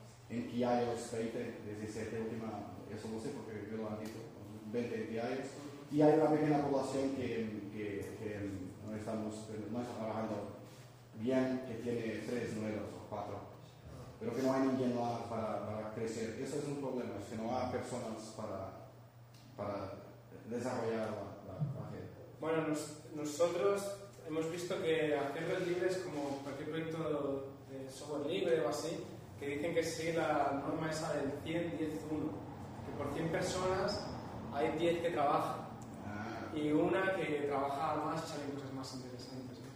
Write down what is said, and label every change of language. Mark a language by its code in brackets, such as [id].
[es] En Kiaios, 20, 17, última, eso no sé porque yo lo han dicho, 20 en Kiaios. Y hay una pequeña población que no estamos trabajando bien, que tiene 3 números o 4. Pero que no hay ninguien lá para crescer. [pt] Esse é um problema, se não há pessoas para desarrollar a rede. [es] Bueno, nosotros hemos visto que hacer redes libres como cualquier proyecto de software libre o así, que dicen que sigue la norma esa del 100-10-1, que por 100 personas hay 10 que trabajan y una que trabaja más y sale cosas más interesantes.